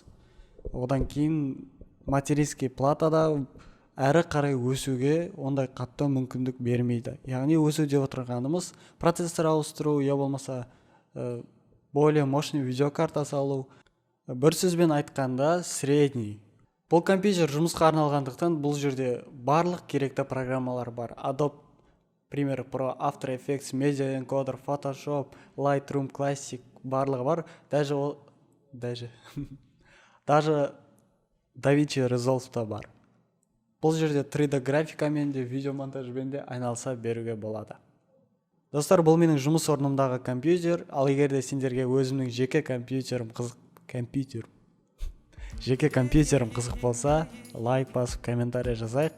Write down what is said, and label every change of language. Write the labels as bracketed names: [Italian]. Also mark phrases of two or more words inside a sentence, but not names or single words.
[Kazakh] Одан кейін [Russian] материнский платада [Kazakh] әрі қарай өсуге ондай қатты мүмкіндік бермейді. Яғни өсу деп отырғанымыз процессор ауыстыру, я болмаса [Russian] более мощный видеокарта [Kazakh] салу. Бір сөзбен айтқанда средний. Бұл компьютер жұмысқа арналғандықтан бұл жерде барлық керекті программалар бар. Adobe Premiere Pro, After Effects, Media Encoder, Photoshop, Lightroom, Classic барлығы бар. Даже DaVinci Resolve та бар. Бұл жерде 3D графикамен де, видеомонтажбен де айналыса беруге болады. Достар, бұл менің жұмыс орнымдағы компьютер, ал егер де сендерге өзімнің жеке компьютерім қызық болса, лайк басып, комментарий жазайық.